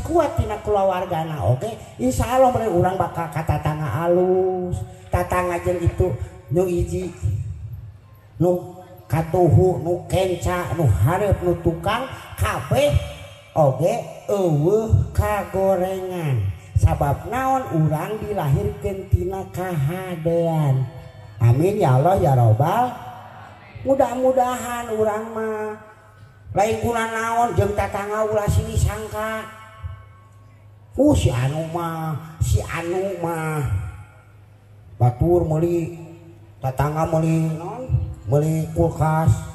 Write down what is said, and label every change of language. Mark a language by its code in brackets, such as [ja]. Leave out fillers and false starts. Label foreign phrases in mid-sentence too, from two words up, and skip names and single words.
[su] kuat tina kulawargana oge insyaallah meureun urang bakal ka tatangga alus tatangga jeung itu nu hiji nu katuhu nu kenca nu hareup nu tukang kabeh oge eueuh kagorengan sabab naon urang dilahirkeun tina kahadean [ar] آمين يا الله يا رب [su] mudah-mudahan urang mah lain guna naon jeung tatangga ulah sini sangka si anu mah batur meuli tatangga meuli naon meuli kulkas